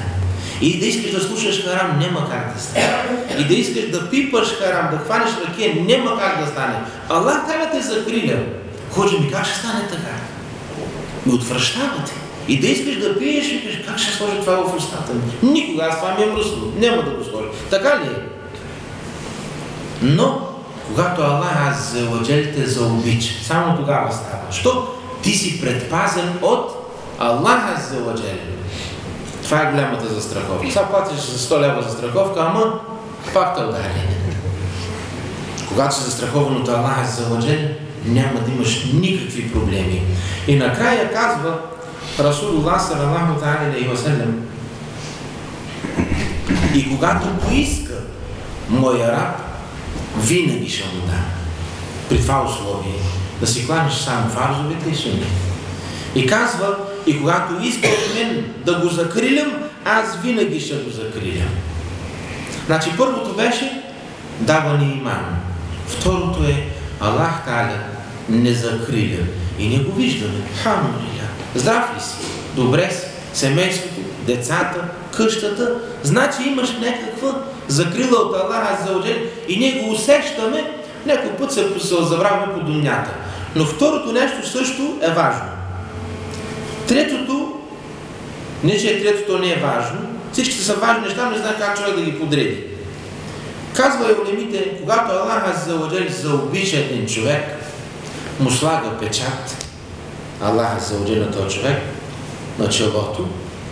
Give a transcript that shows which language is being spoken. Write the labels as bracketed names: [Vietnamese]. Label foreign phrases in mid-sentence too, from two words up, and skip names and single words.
[Bulgarian] И да искаш да слушаш харам, няма как да стане. И да искаш да пипаш харам, да хванеш ракия, няма как да стане. [Arabic] الله تعالى [Bulgarian] те закриля. Ходжа ми, как ще стане така? Ми отвръщавате. И да искаш да пиеш, и кажеш, как ще сложа това в устата ми? Никога, аз това ми е мръсно. Няма да го сложа. Така ли е? Но, когато [Arabic] الله عز وجل [Bulgarian] те заобича, само тогава става. Що? Ти си предпазен от [Arabic] الله عز وجل. [Bulgarian] Това е голямата застраховка. Сега платиш за 100 лева застраховка, ама пак те удари. Когато си застрахован от [Arabic] الله عز وجل, [Bulgarian] няма да имаш никакви проблеми. И накрая казва Расулуллах [Arabic] صلى الله عليه وسلم, [Bulgarian] и когато поиска моя раб, винаги ще му дам. При това условие да си кланеш само фарзовете и сунните. И казва, и когато иска от мен да го закрилям, аз винаги ще го закрилям. Значи първото беше даване иман. Второто е [Arabic] الله تعالى [Bulgarian] не закриля. И не го виждаме. Хамдулилlah. Здрав ли си? Добре си? Семейството, децата, къщата. Значи имаш някаква закрила от [Arabic] الله عز وجل [Bulgarian] и ние го усещаме. Някой път се забравяме по думята. Но второто нещо също е важно. Третото, не че третото не е важно, всички са важни неща, не знам как човек да ги подреди. Казва улемите, когато [Arabic] الله عز وجل [Bulgarian] заобича един човек, му слага печат, [Arabic] الله عز وجل [Bulgarian] на този човек, на челото,